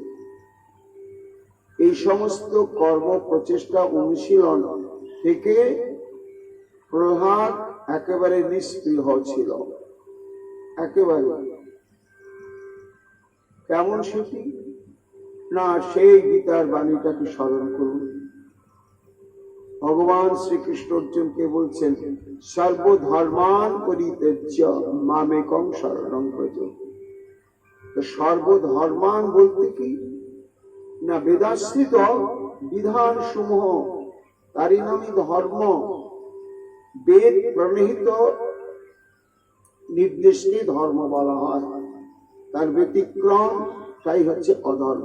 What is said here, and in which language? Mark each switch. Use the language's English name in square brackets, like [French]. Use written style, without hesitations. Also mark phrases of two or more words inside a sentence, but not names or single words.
[Bangla] এই সমস্ত কর্ম প্রচেষ্টা অনুশীলন থেকে প্রহ্লাদ একেবারে নিষ্পৃহ ছিল। একেবারে কেমন সেটি না, সেই গীতার বাণীটাকে স্মরণ করুন। ভগবান শ্রীকৃষ্ণ অর্জুনকে বলছেন, [Sanskrit] সর্বধর্মান পরিত্যজ্য মামেকং শরণং ব্রজ। [Bangla] সর্বধর্মান বলতে কি না, বেদাশ্রিত বিধান সমূহ, তারই নামই ধর্ম। বেদ প্রণীত নির্দেশকে ধর্ম বলা হয়, তার ব্যতিক্রম তাই হচ্ছে অধর্ম।